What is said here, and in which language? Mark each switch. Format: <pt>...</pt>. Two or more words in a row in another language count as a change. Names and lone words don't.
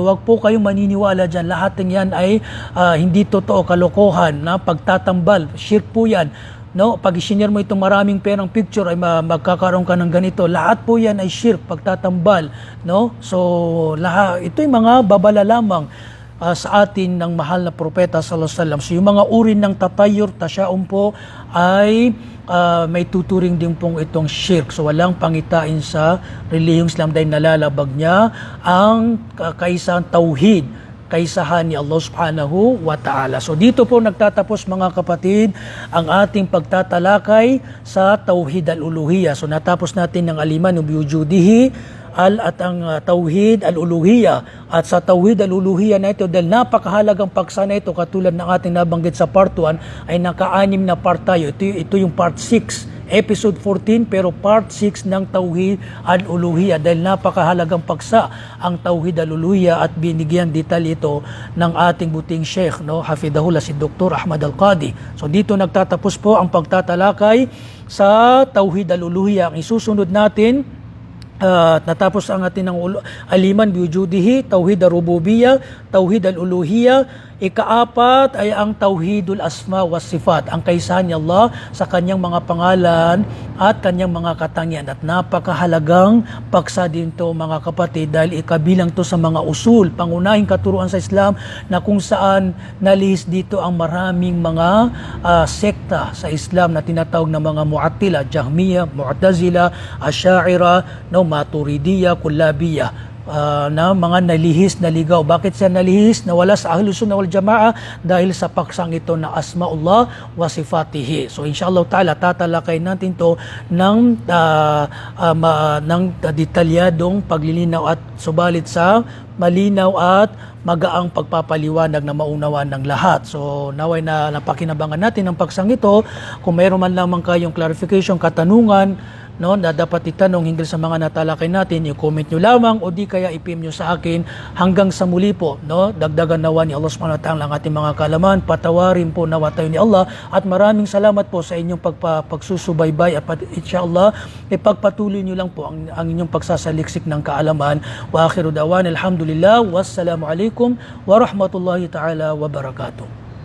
<tl>Huwag po kayong maniniwala dyan. Lahat ng yan ay hindi totoo, kalokohan, na pagtatambal. Shirk po yan. No, pag i-share mo itong maraming perang picture ay magkakaroon ka ng ganito. Lahat po 'yan ay shirk, pagtatambal, no? So ito ay mga babala lamang sa atin ng mahal na propeta</tl> <ar>صلى الله عليه وسلم.</ar> <tl>So yung mga uri ng tatayur, tasyaum po ay may tuturing din pong itong shirk. So walang pangitain sa relihiyong Islam dahil nalalabag niya ang kaisang tauhid, kaisahan ni Allah</tl> <ar>سبحانه وتعالى.</ar> <tl>So dito po nagtatapos mga kapatid ang ating pagtatalakay sa</tl> <ar>توحيد الألوهية.</ar> <tl>So natapos natin ng</tl> <ar>الإيمان بوجوده</ar> <tl>at ang</tl> <ar>توحيد الألوهية.</ar> <tl>At sa</tl> <ar>توحيد الألوهية</ar> <tl>na ito, dahil napakahalagang paksa na ito, katulad ng ating nabanggit sa part 1, ay naka-6 na part tayo. Ito yung part 6. Episode 14 pero part 6 ng</tl> <ar>توحيد الألوهية</ar> <tl>dahil napakahalagang paksa ang</tl> <ar>توحيد الألوهية</ar> <tl>at binigyan detalye ito ng ating buting Sheikh, no, hafidahullah, si Dr. Ahmad Al-Qadi. So dito nagtatapos po ang pagtatalakay sa</tl> <ar>توحيد الألوهية.</ar> <tl>Ang isusunod natin, natapos ang atin ng</tl> <ar>الإيمان بوجوده, توحيد الربوبية, توحيد الألوهية.</ar> <tl>Ikaapat ay ang</tl> <ar>توحيد الأسماء والصفات,</ar> <tl>ang kaisahan ni Allah sa kanyang mga pangalan at kanyang mga katangian. At napakahalagang paksa din to mga kapatid dahil ikabilang to sa mga usul, pangunahing katuruan sa Islam na kung saan nalihis dito ang maraming mga sekta sa Islam na tinatawag na mga Mu'attila, Jahmiyah, Mu'tazila, Asy'ariyah, Maturidiyya, Kullabiyya. Na mga nalihis, naligaw. Bakit siya nalihis? Nawala sa</tl> <ar>أهل السنة والجماعة</ar> <tl>dahil sa paksang ito na</tl> <ar>أسماء الله وصفاته.</ar> <tl>So</tl> <ar>إن شاء الله تعالى</ar> <tl>tatalakay natin to ng detalyadong paglilinaw at subalit sa malinaw at magaang pagpapaliwanag na maunawan ng lahat. So naway na napakinabangan natin ang paksang ito. Kung mayroon man lamang kayong clarification, katanungan, no, na dapat itanong hinggil sa mga natalakay natin, i-comment nyo lamang o di kaya i-PM nyo sa akin. Hanggang sa muli po, no, dagdagan nawa ni Allah</tl> <ar>سبحانه وتعالى</ar> <tl>ang ating mga kalaman, patawarin po nawa tayo ni Allah, at maraming salamat po sa inyong pagsusubaybay at inshallah ipagpatuloy nyo lang po ang inyong pagsasaliksik ng kaalaman.</tl> <ar>وآخر دعوانا الحمد لله، والسلام عليكم ورحمة الله تعالى وبركاته.</ar>